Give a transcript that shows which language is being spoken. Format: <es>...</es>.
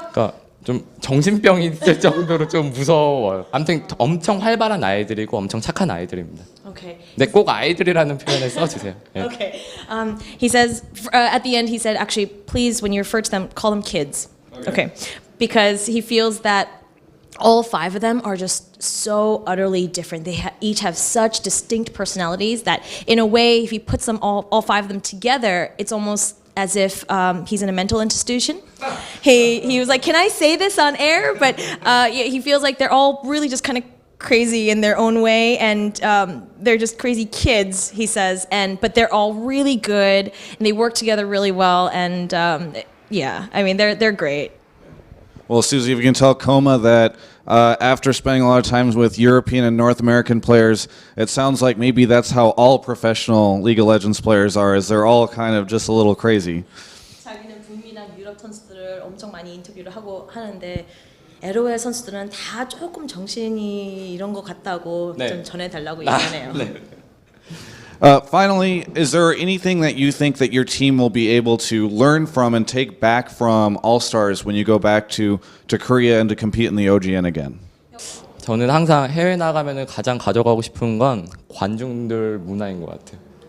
<ko>그러니까 좀 정신병이 있을 정도로 좀 무서워요. 아무튼 엄청 활발한 아이들이고 엄청 착한 아이들입니다.</ko> <en>Okay.</en> <ko>근데 꼭 아이들이라는 표현을 써주세요. 네.</ko> <en>Okay. He says at the end he said actually please when you refer to them call them kids. Okay. Because he feels that all 5 of them are just so utterly different. They each have such distinct personalities that in a way if he puts them all 5 of them together, it's almost as if he's in a mental institution. He was like, can I say this on air? But he feels like they're all really just kind of crazy in their own way, and they're just crazy kids, he says, but they're all really good, and they work together really well, and yeah, I mean, they're great. Well, Susie, if you can tell kkOma that after spending a lot of time with European and North American players, it sounds like maybe that's how all professional League of Legends players are, is they're all kind of just a little crazy.</en> <ko>자기는 북미랑 유럽 선수들을 엄청 많이 인터뷰를 하고 하는데 LOL 선수들은 다 조금 정신이 이런 것 같다고 네. 좀 전해달라고 얘기하네요.</ko> <en>Finally, is there anything that you think that your team will be able to learn from and take back from All-Stars when you go back to Korea and to compete in the OGN again?</en> <ko>저는 항상 해외 나가면은 가장 가져가고 싶은 건 관중들 문화인 것 같아요.</ko>